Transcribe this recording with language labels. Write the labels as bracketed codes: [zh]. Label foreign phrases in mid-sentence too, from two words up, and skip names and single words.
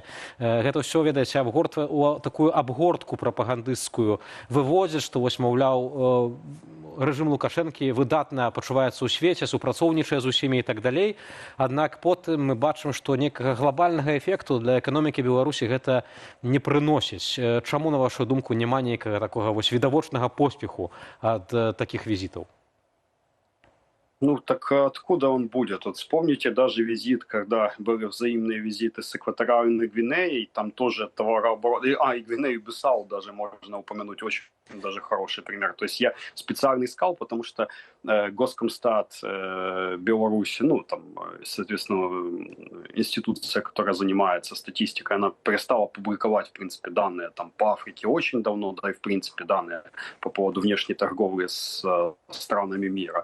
[be] Гэта ўсё, ведаеце, у такую абгортку прапагандысцкую выводзіць, што вось, маўляў, рэжым Лукашэнкі выдатна пачуваецца ў свеце, супрацоўнічае з усімі і так далей. Аднак потым мы бачым, што некага глобальнага эфекту для эканомікі Беларусі гэта не прыносіць. Чаму, на вашу думку, няма нейкага такога вось відавочнага поспеху ад такіх візітаў? [ru] Ну, так откуда он будет? Вот вспомните даже визит, когда были взаимные визиты с Экваториальной Гвинеей, там тоже товарооборот, и Гвинею-Бисау даже можно упомянуть, очень даже хороший пример. То есть я специально искал, потому что Госкомстат Беларуси, ну, там, соответственно, институция, которая занимается статистикой, она перестала публиковать, в принципе, данные там по Африке очень давно, да, и, в принципе, данные по поводу внешней торговли с странами мира.